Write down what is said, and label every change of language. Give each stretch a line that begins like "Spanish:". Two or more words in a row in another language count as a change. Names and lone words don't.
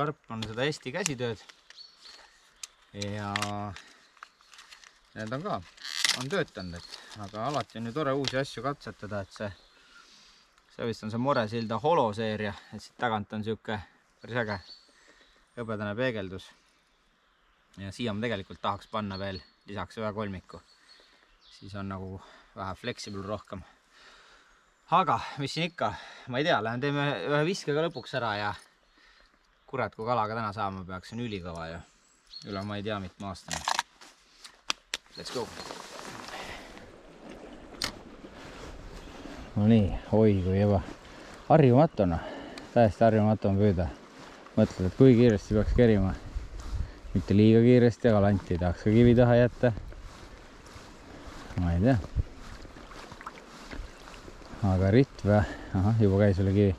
Estonian: karp, on seda Eesti käsitööd ja need on ka, on töötanud, aga alati on ju tore uusi asju katsetada, et see vist on see moresilda holoseeria, et siit tagant on siuke päris äge hõbedane peegeldus ja siia ma tegelikult tahaks panna veel lisaks ühe kolmiku, siis on nagu vähe flexible rohkem. Aga mis siin ikka, ma ei tea, lähen teeme ühe viskega lõpuks ära ja kurat, kui kalaga täna saama peaks, on ülikõva ja üle ma ei tea mitme aastane.
English: Let's go!
Estonian: No nii, oi kui juba harjumatuna, täiesti harjumatu on püüda. Mõtled, et kui kiiresti peaks kerima. Mitte liiga kiiresti, aga lanti ei tahaks ka kivi taha jätta. Ma ei tea. Aga ritv, juba käis üle kivi.